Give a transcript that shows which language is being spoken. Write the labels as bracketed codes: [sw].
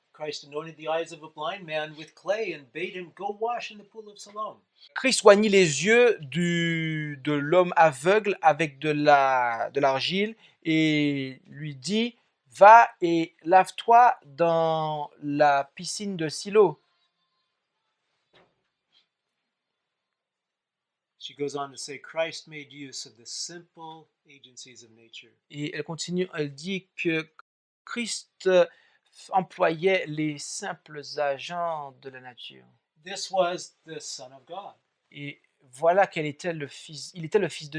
[en] Christ anointed the eyes of a blind man with clay and bade him go wash in the pool of Siloam. [fr] Christ soignit les yeux de l'homme aveugle avec de l'argile et lui dit, va et lave-toi dans la piscine de Silo. [en] She goes on to say, Christ made use of the simple agencies of nature. [fr] Et elle continue, elle dit que Christ employait les simples agents de la nature. [en] This was the Son of God, [fr] Et voilà il était le Fils de